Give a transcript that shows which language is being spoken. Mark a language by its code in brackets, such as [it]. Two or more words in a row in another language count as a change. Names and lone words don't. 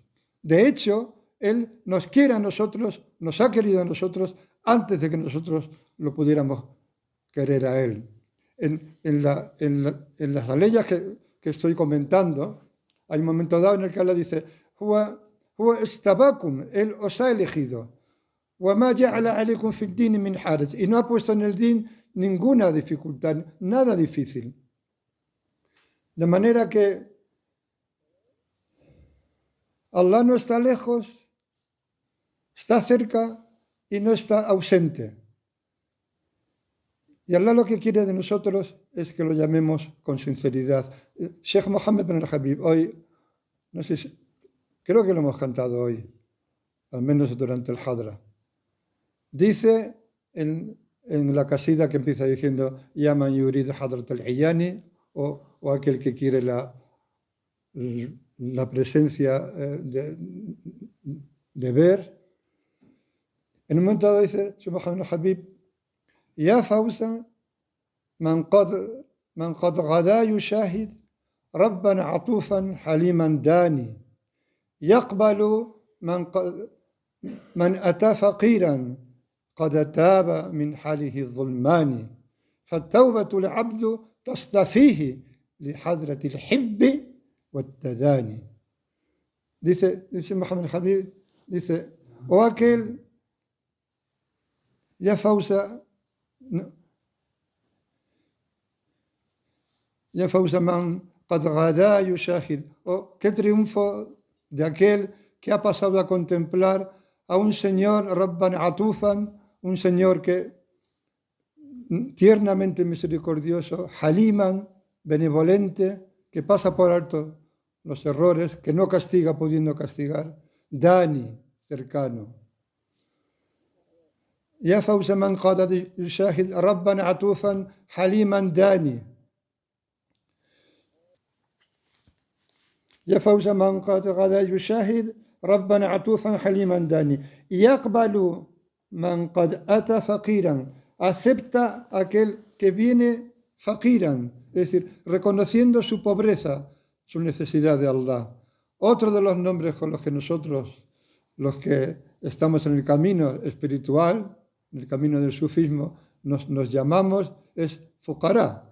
[es] De hecho, Él nos quiere a nosotros, nos ha querido a nosotros antes de que nosotros lo pudiéramos querer a Él. En las aleyas que estoy comentando, hay un momento dado en el que Allah dice, [ar] هو اجتباكم, [es] Él os ha elegido. [ar] وَمَا جَعَلَ عَلَيْكُمْ فِي الدِّينِ مِنْ حَرَجٍ. [es] Y no ha puesto en el din ninguna dificultad, nada difícil. De manera que Allah no está lejos, está cerca y no está ausente. Y Allah lo que quiere de nosotros es que lo llamemos con sinceridad. Sheikh Mohammed bin al-Habib, hoy, no sé si, creo que lo hemos cantado hoy, al menos durante el Hadra. Dice en la casida que empieza diciendo [ar] يا من يريد حضرة العيان, [es] o aquel que quiere la presencia de ver. En un momento dado dice [ar] سبحانه حبيب يا فوز من قد غدا يشاهد ربا عطوفا حليما داني يقبل من أتى فقيرا قد تاب من حاله الظلمان فالتوبة العبد تصطفيه لحضرة الحب والتداني. [es] Dice Muhammad Habib, dice, o aquel [ar] يا فوز من قد غدا [es] yushahid, o qué triunfo de aquel que ha pasado a contemplar a un Señor [ar] ربا عطوفا, [es] un Señor que tiernamente misericordioso, Haliman, benevolente, que pasa por alto los errores, que no castiga pudiendo castigar, Dani, cercano. [ar] يا فوز من قد يشاهد ربا عطوفا حليما داني. يا فوز من قد يشاهد ربا عطوفا حليما داني. يقبل من قد أتى فقيرا, [es] acepta aquel que viene faqiran, es decir, reconociendo su pobreza, su necesidad de Allah. Otro de los nombres con los que nosotros, los que estamos en el camino espiritual, en el camino del sufismo, nos llamamos, es fuqara.